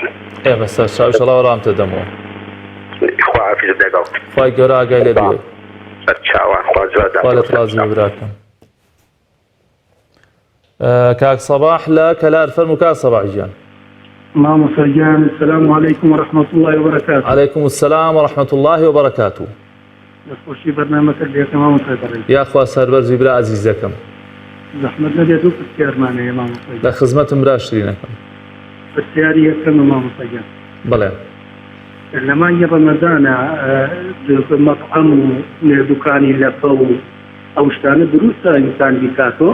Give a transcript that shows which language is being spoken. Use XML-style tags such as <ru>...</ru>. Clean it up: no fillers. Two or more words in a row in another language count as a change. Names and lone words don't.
<ckb>بەسەر چاو ئینشەڵڵا وەڵامتە دەمەوە خوا حافیزت لەگەڵ خوای گەورە ئاگای لێت بێ سەرچاوان خوا جوادات خوا لێت ڕازی بێ براکەم کاک سەباح لە کەلار فەرموو کاک سەباح گیان مامۆستا گیان</ckb> <ar>السلام علیکم ورحمة الله وبركاته. عليكم السلام ورحمة الله وبركاته.</ar> <ckb>دەستخۆشی بەرنامەکە لێکە مامۆستا بەڕێز. یا خوا سەربەرزی برا عەزیزەکەم. زەحمەت نەبێت و پرسیارمانەیە مامۆستا گیان. لە خزمەتم برا شرینەکەم. پرسیاری یەکەمە مامۆستا گیان. بەڵێ. لە مانگی ڕەمەزانە مەطعەم و دوکانی لەپە و ئەو شتانە دروستە ئینسان بیکاتۆ؟</ckb>